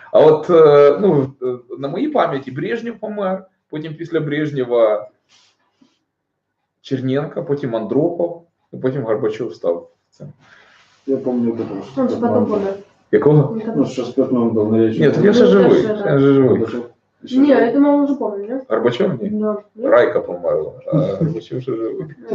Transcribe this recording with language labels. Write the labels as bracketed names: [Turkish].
[Ukrainian] А от на моїй пам'яті Брежнєв помер, потім після Брежнєва Черненко, потім Андропов, і потім Горбачов став цим. [Russian] Я помню вот это. Он же потом помер. [Ukrainian] Якого? [Russian] Ну, что спиртным был на речи. [Ukrainian] Ні, так я ще живий. Я же живий. [Russian] Не, я думаю, он уже помер, нет? [Ukrainian] Горбачов ні. [Russian] Да. [Ukrainian] Райка померла, а Горбачов ще живий.